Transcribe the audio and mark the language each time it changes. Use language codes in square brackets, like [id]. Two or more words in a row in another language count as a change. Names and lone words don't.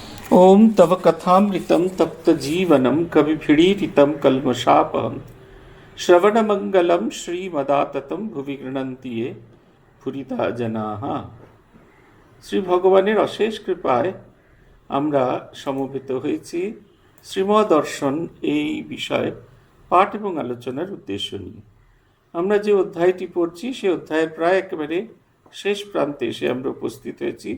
[sa] ओम तव कथामृतं तप्तजीवनं कविभिडीरितं कल्मषापहं श्रवणमङ्गलं श्रीमदाततं भुवि गृह्णन्ति ये भूरिदा जनाः। [bn] শ্রী ভগবানের অশেষ কৃপায় আমরা সমবেত হয়েছি শ্রীমদর্শন এই বিষয়ে পাঠ এবং আলোচনার উদ্দেশ্য নিয়ে। আমরা যে অধ্যায়টি পড়ছি সে অধ্যায়ের প্রায় একেবারে শেষ প্রান্তে এসে আমরা উপস্থিত হয়েছি।